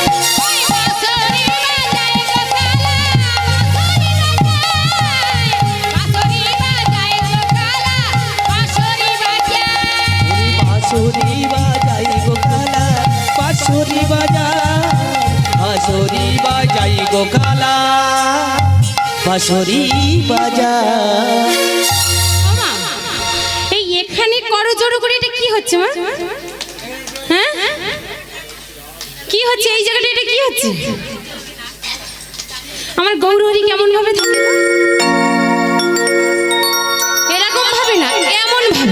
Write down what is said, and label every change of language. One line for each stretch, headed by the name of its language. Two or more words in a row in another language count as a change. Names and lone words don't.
Hindi: बांसुरी बाजाई को काला बांसुरी बाजा बांसुरी बाजाई को काला बांसुरी बाजा
Bangla: ওমা, এই এখানে করজোড়ো করে এটা কি হচ্ছে মা? হ্যাঁ কি হচ্ছে এই জায়গাটা? এটা কি হচ্ছে? আমার গৌরহরি কেমন ভাবে থাকে? এরকম ভাবে না, এমন ভাবে।